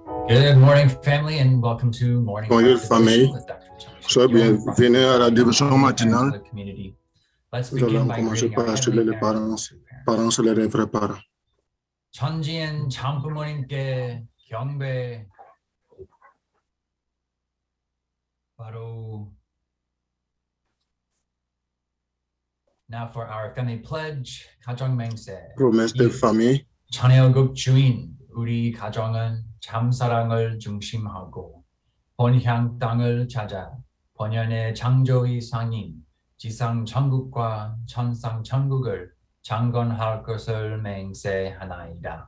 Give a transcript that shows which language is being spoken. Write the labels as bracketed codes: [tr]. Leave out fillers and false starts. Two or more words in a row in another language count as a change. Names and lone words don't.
[en] Good morning, family, and welcome to Morning [fr] Bonjour [en] Practice [fr] famille, [en] with Dr. Chang. [fr] soyez bienvenue à la dévotion matinale. [en] Let's [fr] Nous [en] begin [fr] allons [en] by [fr] commencer [en] greeting our [fr] par [en] heavenly [fr] saluer les [en] parents. [fr] parents et les vrais parents. [ko] 천지엔 참부모님께 경배. 바로. [en] Now for our family pledge, [ko] 가정 맹세. [fr] Promesse de famille. [ko] 천혜국 주인, 우리 가정은 참사랑을 중심하고 본향 땅을 찾아 본연의 창조의 상인 지상 천국과 천상 천국을 창건할 것을 맹세하나이다.